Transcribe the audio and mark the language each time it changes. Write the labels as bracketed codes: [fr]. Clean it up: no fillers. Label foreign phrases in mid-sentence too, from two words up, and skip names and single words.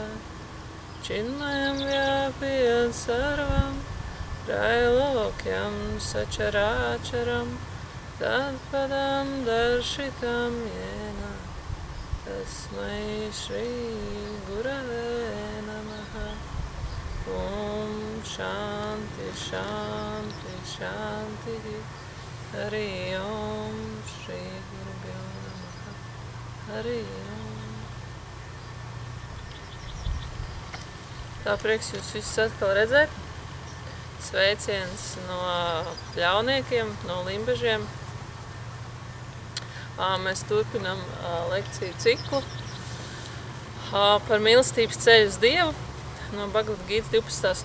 [sa] चिन्मयं व्यापियत् सर्वं त्रैलोक्यं सचराचरम् तत्पदं दर्शितं येन तस्मै श्री गुरवे नमः. ॐ शान्ति शान्ति शान्ति. हरि ॐ श्री गुरुभ्यो नमः. हरि ॐ. [lv] Tā prieks jūs visus atkal redzēt. Sveiciens no Pļauniekiem, no Limbažiem. Mēs turpinam lekciju ciklu par mīlestības ceļu uz Dievu no Bhagavad Gītas 12.